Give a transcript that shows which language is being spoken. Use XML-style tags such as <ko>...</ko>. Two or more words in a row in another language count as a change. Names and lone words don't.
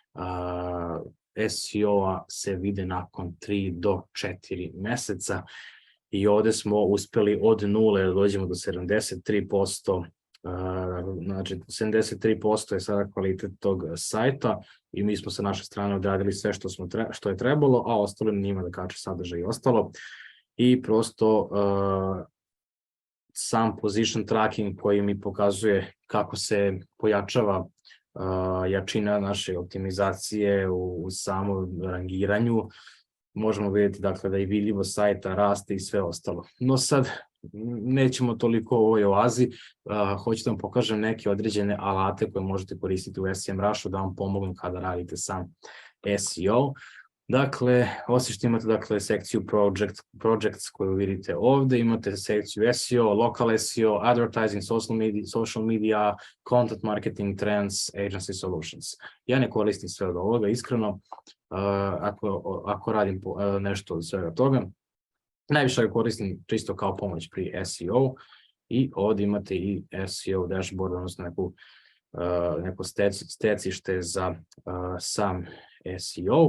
<sr>SEO-a se vide nakon 3 do 4 meseca i ovde smo uspeli od nule da dođemo do 73%, znači 73% je sada kvalitet tog sajta i mi smo sa naše strane odradili sve što je trebalo, a ostalo njima da kače sadržaj i ostalo. I prosto sam</sr> <en>position tracking</en> <sr>koji mi pokazuje kako se pojačava jačina naše optimizacije u samom rangiranju. Možemo vidjeti dakle da i vidljivost sajta raste i sve ostalo. No sad nećemo toliko o ovoj oazi, hoću da vam pokažem neke određene alate koje možete koristiti u SEMrushu da vam pomognu kada radite sam SEO. Dakle, osim što imate sekciju projects koju vidite ovde, imate sekciju</sr> <en>SEO, local SEO, advertising, social media, content marketing, trends, agency solutions.</en> <sr>Ja ne koristim sve od ovoga, iskreno, ako radim nešto od svega toga. Najviše ga koristim čisto kao pomoć pri SEO i ovde imate i</sr> <en>SEO dashboard,</en> <sr>odnosno neko stecište za sam SEO.</sr>